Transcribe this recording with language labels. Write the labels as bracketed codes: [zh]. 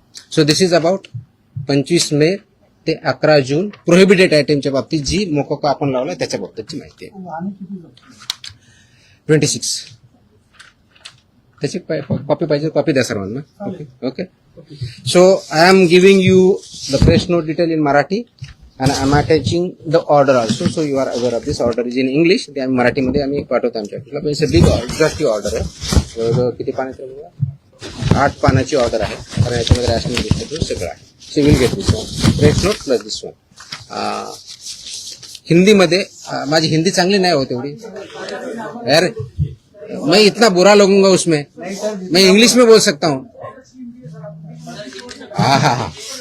[en] So this is about [mr] 25 मे ते 11 जून prohibited आयटमच्या बाबतीत जी मोकोका आपण लावला त्याच्या बाबतीतची माहिती आहे. वाहने किती जप्त? 26. त्याची कॉपी पाहिजे, कॉपी द्या सर्वांना. Okay. [en] So I am giving you the press note detail in Marathi and I am attaching the order also. So you are aware of this. Order is in English. [mr] ते आम्ही मराठीमध्ये आम्ही पाठवतो आमच्या ऑफिसला. पण [en] big exhaustive order [mr] आहे. जवळजवळ किती पानाची आहे? 8 पानाची ऑर्डर आहे. कारण याच्यामध्ये रॅशनिंग डिस्ट्रीब्यूट सगळं आहे. [en] Civil get this one, press note plus this one. [mr] हिंदीमध्ये माझी हिंदी चांगली नाही होत एवढी यार. [hi] मैं इतना बुरा लगूंगा उसमें, मैं इंग्लिश में बोल सकता हूँ. हाँ.